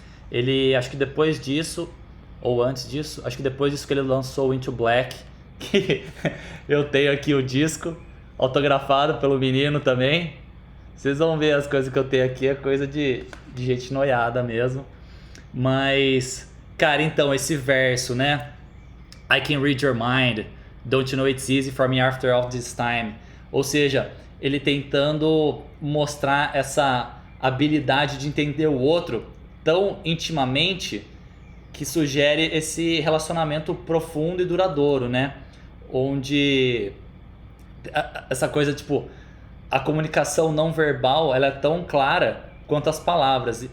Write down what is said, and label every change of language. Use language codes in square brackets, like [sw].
[pt] Ele, acho que depois disso, ou antes disso, acho que depois disso que ele lançou o Into Black, que eu tenho aqui o disco, autografado pelo menino também. Vocês vão ver as coisas que eu tenho aqui, é coisa de gente noiada mesmo. Mas, cara, então, esse verso, né? [en] I can read your mind, don't you know it's easy for me after all this time. [pt] Ou seja, ele tentando mostrar essa habilidade de entender o outro tão intimamente que sugere esse relacionamento profundo e duradouro, né? Onde essa coisa, tipo, a comunicação não verbal, ela é tão clara quanto as palavras.